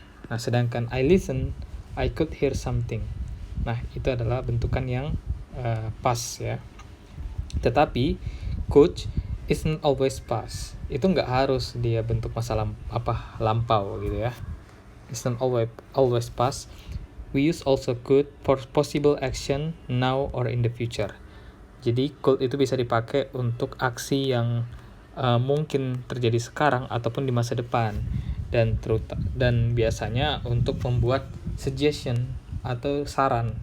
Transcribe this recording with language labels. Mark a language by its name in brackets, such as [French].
[Indonesian] Nah, sedangkan [English] I listen, I could hear something. [Indonesian] Nah, itu adalah bentukan yang past ya. Tetapi [English] could isn't always past. [Indonesian] Itu nggak harus dia bentuk masa lampau gitu ya. [English] Isn't always past. We use also could for possible action now or in the future. [Indonesian] Jadi could itu bisa dipakai untuk aksi yang mungkin terjadi sekarang ataupun di masa depan, dan biasanya untuk membuat suggestion atau saran.